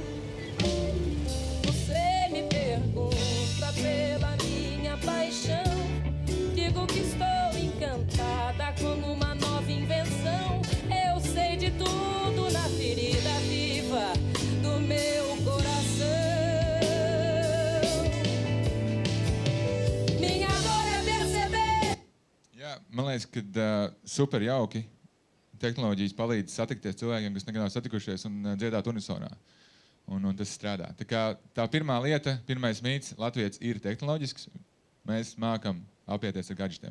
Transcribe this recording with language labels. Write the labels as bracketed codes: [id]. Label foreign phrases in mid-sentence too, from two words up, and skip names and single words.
[pt] Você me pergunta pela minha paixão, digo que estou encantada como uma nova invenção. Eu sei de tudo na ferida viva do meu coração. Minha dor é perceber. [lv] Jā, man liekas, ka super jauki tehnoloģijas palīdz satikties cilvēkiem, kas nekad nav satikušies un dziedāt unisonā. Un tas strādā. Tā pirmā lieta, pirmais mīts, Latvijas ir tehnoloģisks. Mēs mākam apieties ar gadžetiem.